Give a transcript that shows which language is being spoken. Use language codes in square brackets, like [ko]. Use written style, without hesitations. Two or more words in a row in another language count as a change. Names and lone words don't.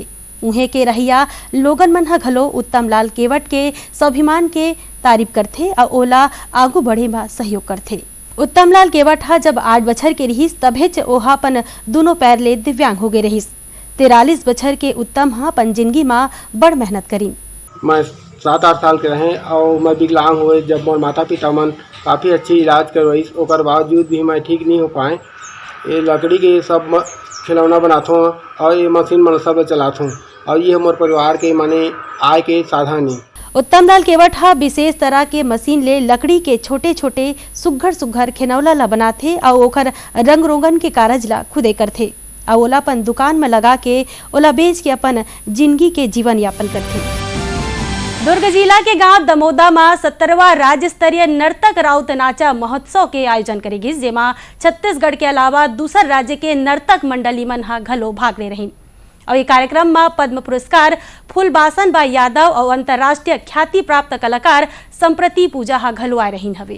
[hne] उन्हें के रहिया लोगन मन हा घलो उत्तम लाल केवट के स्वाभिमान के तारीफ करथे और ओला आगू बढ़े में सहयोग करथे। उत्तम लाल केवट हा जब 8 बछर के रहिस तभेच ओहा अपन दोनों पैर ले दिव्यांग हो गए रहिस। 43 बछर के उत्तम हा अपन जिंदगी में बड़ मेहनत करी। मैं 7-8 साल के रहे और मैं विकलांग हुए जब मोर माता पिता मन काफ़ी अच्छी इलाज करवाइस, ओकर बावजूद भी मैं ठीक नहीं हो पाए। ये लकड़ी के सब खिलौना बनाता हूँ और ये मशीन मन सब चलाता हूँ और ये मोर परिवार के माने आय के साधन है। उत्तम लाल केवट हा विशेष तरह के मशीन ले लकड़ी के छोटे छोटे सुघर सुघर खिलौना ला बनाथे और ओकर रंग रोगन के कारज ला खुदे करथे और ओला अपन दुकान में लगा के ओला बेच के अपन जिंदगी के जीवन यापन करथे। दुर्ग जिला के गांव दमोदा में 17वां राज्य स्तरीय नर्तक राउत नाचा महोत्सव के आयोजन करेगी, जेमा छत्तीसगढ़ के अलावा दूसर राज्य के नर्तक मंडली मन हा घलो भाग ले रही और ये कार्यक्रम में पद्म पुरस्कार फूलबासन बाई यादव और अंतर्राष्ट्रीय ख्याति प्राप्त कलाकार संप्रति पूजा हा घलो आए रही हवे।